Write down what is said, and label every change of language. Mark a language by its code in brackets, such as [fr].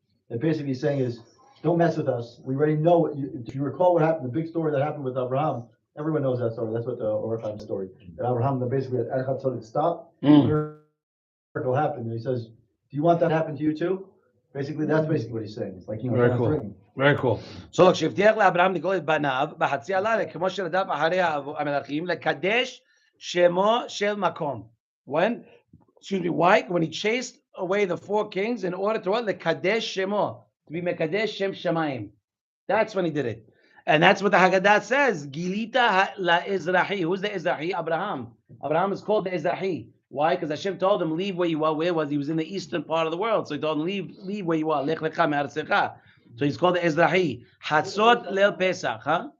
[en] And basically saying is, don't mess with us. We already know if you recall what happened, the big story that happened with Abraham. Everyone knows that story. That's what the Or HaChaim story. That Abraham basically at Chatzot it stopped. Miracle happened, and he says, do you want that to happen to you too? Basically, that's basically what he's saying. It's like, very cool. Very cool. So look, [he] שהבטיח לאברהם לגאול את בניו בחצי הלילה, כמו שרדף אחרי המלאכים, לקדש שמו של מקום. [en] Why? When he chased away the 4 kings in order to what? [he] לקדש שמו, [en] to be [he] מקדש שם שמיים. [en] That's when he did it. And that's what the Haggadah says. Gilita la-Izrahi. Who's the Izrahi? Abraham. Abraham is called the Izrahi. Why? Because Hashem told him, leave where you are. Where was he? Was in the eastern part of the world. So he told him, leave where you are. Lech lecha me'artzecha. So he's called the Ezrahi. Hatzot leil Pesach. Huh?